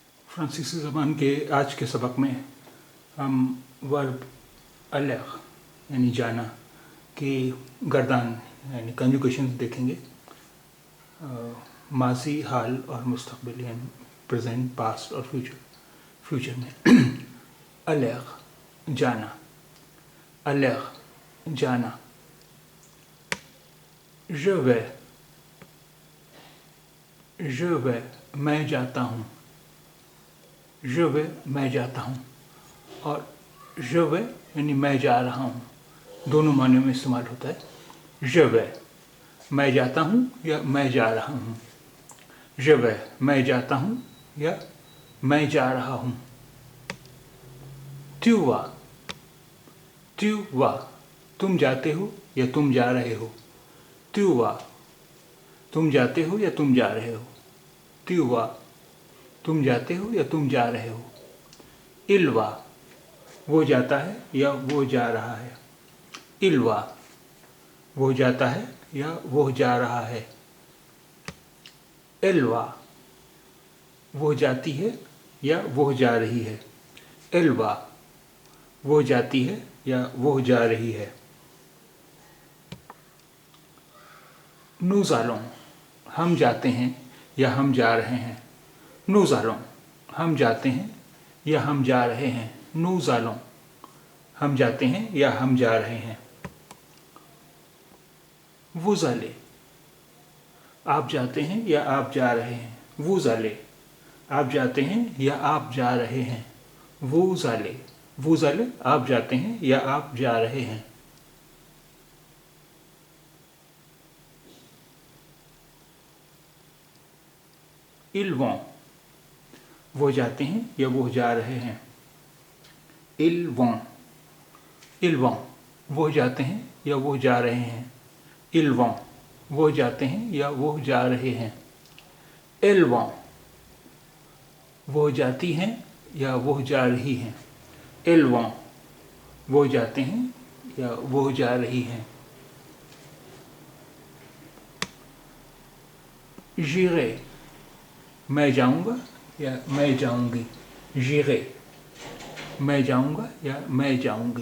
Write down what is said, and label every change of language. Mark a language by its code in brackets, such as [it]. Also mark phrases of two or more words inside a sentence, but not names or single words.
[hi] फ्रांसीसी ज़बान के आज के सबक में हम वर्ब अलग यानी जाना की गर्दान यानी कंजुगेशन देखेंगे। माजी, हाल और मुस्तकबिल यानी [en] present, past [hi] और फ्यूचर में। अलग जाना, अलग जाना। [fr] je vais, [hi] मैं जाता हूँ। [fr] je vais, [hi] मैं जाता हूँ। और [fr] je vais [hi] यानी मैं जा रहा हूँ, दोनों मायने में इस्तेमाल होता है। [fr] je vais, [hi] मैं जाता हूँ या मैं जा रहा हूँ। [fr] je vais, [hi] मैं जाता हूँ या मैं जा रहा हूँ। [fr] tu vas, [hi] तुम जाते हो या तुम जा रहे हो। [fr] tu vas, [hi] तुम जाते हो या तुम जा रहे हो। [fr] tu vas, [hi] तुम जाते हो या तुम जा रहे हो। [fr] il va, [hi] वो जाता है या वो जा रहा है। [fr] il va, [hi] वो जाता है या वो जा रहा है। [fr] elle va, [hi] वो जाती है या वो जा रही है। [fr] elle va, [hi] वो जाती है या वो जा रही है। [fr] nous allons, [hi] हम जाते हैं या हम जा रहे हैं। [fr] nous allons, [hi] हम जाते हैं या हम जा रहे हैं। [fr] nous allons, [hi] हम जाते हैं या हम जा रहे हैं। [fr] vous allez, [hi] आप जाते हैं या आप जा रहे हैं। [fr] vous allez, [hi] आप जाते हैं या आप जा रहे हैं। [fr] vous allez, vous allez, [hi] आप जाते हैं या आप जा रहे हैं। [fr] ils vont, [hi] वो जाते हैं या वो जा रहे हैं। [fr] ils vont, [hi] वो जाते हैं या वो जा रहे हैं। [fr] ils vont, [hi] वो जाते हैं या वो जा रहे हैं। [fr] elles vont, [hi] वो जाती हैं या वो जा रही हैं। [fr] elles vont, [hi] वो जाते हैं या वो जा रही हैं। j'irai, मैं जाऊंगा या मैं जाऊंगी। j'irai, मैं जाऊंगा या मैं जाऊंगी।